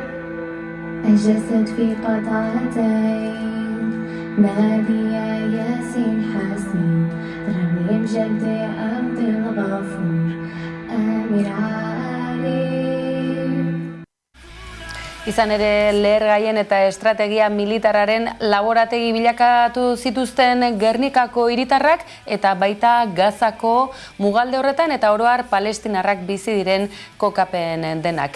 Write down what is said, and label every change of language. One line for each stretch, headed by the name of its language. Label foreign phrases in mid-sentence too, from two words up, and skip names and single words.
Arabic: الجسد في قطعتين نادية ياسين حسين رميم جدي عبد الغفور أمير علي.
Basque: Izan ere, lehergaien eta estrategia militararen laborategi bilakatu zituzten Gernikako hiritarrak eta baita Gazako mugalde horretan eta oro har palestinarrak bizi diren kokapen denak.